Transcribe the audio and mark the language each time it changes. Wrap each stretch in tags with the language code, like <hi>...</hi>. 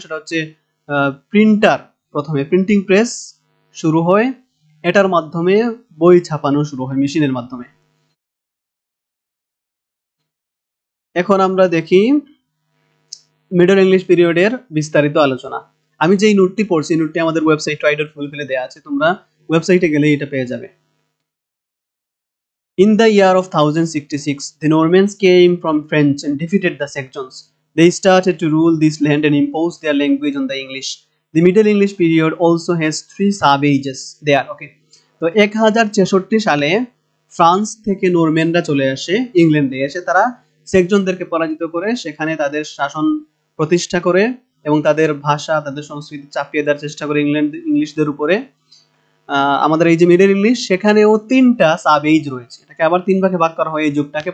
<bn>সেটা হচ্ছে প্রিন্টার, প্রথমে প্রিন্টিং প্রেস শুরু হয়, এটার মাধ্যমে বই ছাপানো শুরু হয় মেশিনের মাধ্যমে। এখন আমরা দেখি মিডল ইংলিশ পিরিয়ডের বিস্তারিত আলোচনা। আমি যেই নোটটি পড়ছি, নোটটি আমাদের ওয়েবসাইট Try.Fulfil এ দেওয়া আছে, তোমরা ওয়েবসাইটে গেলে এটা পেয়ে যাবে।</bn> <en>In the year of 1066, the Normans came from French and defeated the Saxons. They started to rule this land and impose their language on the English. The Middle English period also has 3 sub-ages there. Okay.</en> <bn>তো 1066 সালে France থেকে নরম্যানরা চলে আসে ইংল্যান্ডে। এসে তারা সেক্সনদেরকে পরাজিত করে সেখানে তাদের শাসন প্রতিষ্ঠা করে এবং তাদের ভাষা, তাদের সংস্কৃতি চাপিয়ে দেওয়ার চেষ্টা করে ইংলিশদের উপরে। আমাদের এই যে মিডল ইংলিশ, সেখানেও 3টা সাব এজ রয়েছে। এটাকে আবার 3 ভাগে ভাগ করা হয় এই যুগটাকে।</bn>